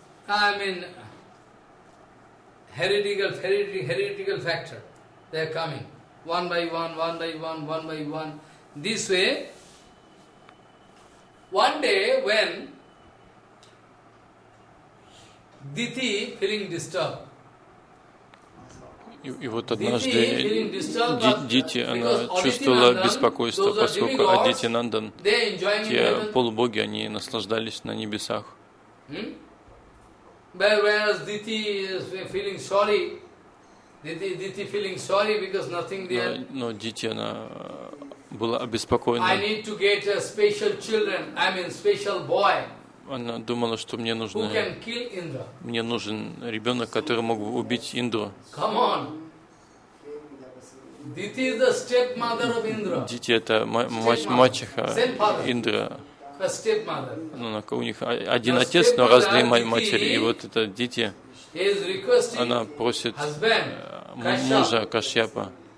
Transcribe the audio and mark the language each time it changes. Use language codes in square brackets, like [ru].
[en] I mean, heretical factor. They are coming one by one. This way, one day when Diti feeling disturbed. [ru] И вот однажды Дити, она чувствовала беспокойство, поскольку Адити Нандан, те полубоги, они наслаждались на небесах. [en] Whereas Diti is feeling sorry, Diti feeling sorry because nothing there. [ru] Но Дити, она была обеспокоена. [en] I need to get a special children. I mean special boy. [ru] Она думала, что мне нужно, мне нужен ребенок, который мог бы убить Индру. [en] Come on, Diti is the stepmother of Indra. [ru] Дити это мачеха Индра. Ну, у них один отец, но разные матери. И вот это Дити, она просит мужа Кашьяпа,